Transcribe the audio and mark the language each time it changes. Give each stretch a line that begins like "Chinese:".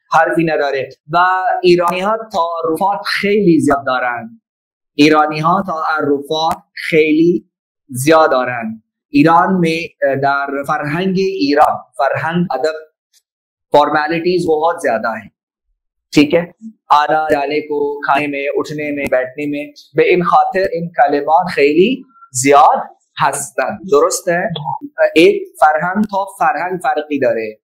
Persian: حرفی نداره و ایرانی ها تعارفات خیلی زیاد دارن. ایرانی ها تعارفات خیلی زیاد دارن.
Urdu: ایران میں
Persian: در فرهنگ ایران, فرهنگ ادب
Urdu: فارمیلٹیز بہت زیادہ ہیں, ٹھیک ہے, آنا جانے کو, کھانے میں, اٹھنے میں, بیٹھنے میں.
Persian: به این خاطر این کلمات خیلی زیاد هستن.
Urdu: درست ہے.
Persian: ایک فرهنگ تا فرهنگ فرقی داره.